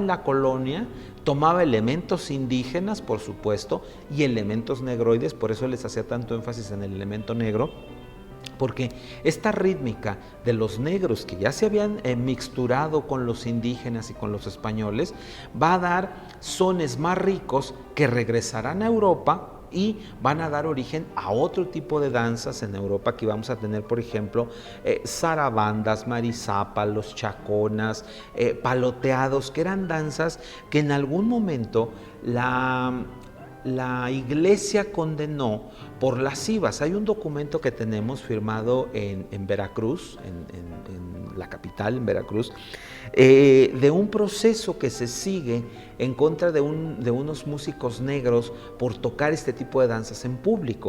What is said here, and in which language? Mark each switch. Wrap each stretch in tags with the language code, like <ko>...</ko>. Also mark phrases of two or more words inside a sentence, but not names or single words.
<es>la colonia, tomaba elementos indígenas, por supuesto, y elementos negroides, por eso les hacía tanto énfasis en el elemento negro, porque esta rítmica de los negros que ya se habían mixturado con los indígenas y con los españoles, va a dar sones más ricos que regresarán a Europa y van a dar origen a otro tipo de danzas en Europa. Aquí vamos a tener, por ejemplo, zarabandas, marisápalos, chaconas, paloteados, que eran danzas que en algún momento la iglesia condenó por lascivas. Hay un documento que tenemos firmado en Veracruz, en la capital, en Veracruz, de un proceso que se sigue en contra de unos músicos negros por tocar este tipo de danzas en público.</es>